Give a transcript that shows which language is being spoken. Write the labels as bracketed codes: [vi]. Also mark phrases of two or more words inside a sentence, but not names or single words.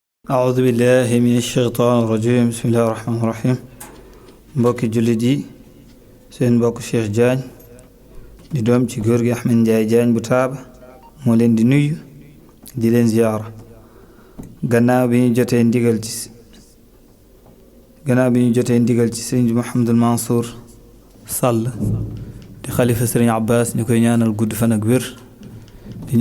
[ar] أعوذ بالله من الشيطان الرجيم بسم الله الرحمن الرحيم [wo] mbokki jullit yi seen mbokk Cheikh Diagne di doom ci góor gi Ahmed Ndiaye Diagne bu Taaba moo leen di nuyu di leen ziyaara gannaaw bi ñu jotee ndigal ci sëriñ Mouhamadul Mansour Sall di xalifa sëriñ Abbas ñu koy ñaanal gudd fan ak wér di